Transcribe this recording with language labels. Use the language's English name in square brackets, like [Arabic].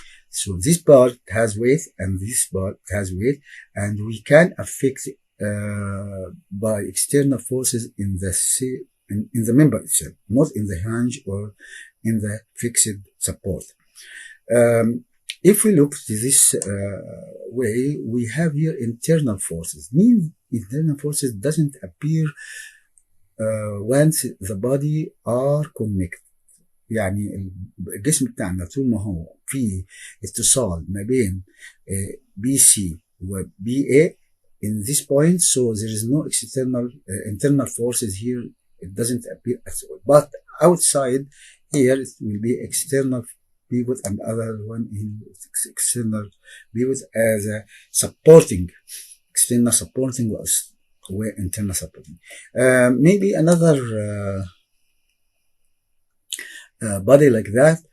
[English] So this part has weight and this part has weight, and we can affect by external forces in the member itself, not in the hinge or in the fixed support. if we look to this way, we have here internal forces. Means internal forces doesn't appear once the body are connected. [Arabic] يعني الجسم بتاعنا طول ما هو في اتصال ما بين بي سي وبي اي [English] in this point, so there is no external internal forces here. It doesn't appear at all. But outside here, it will be external pivot and other one in external pivot as a supporting, external supporting or internal supporting. Maybe another body like that.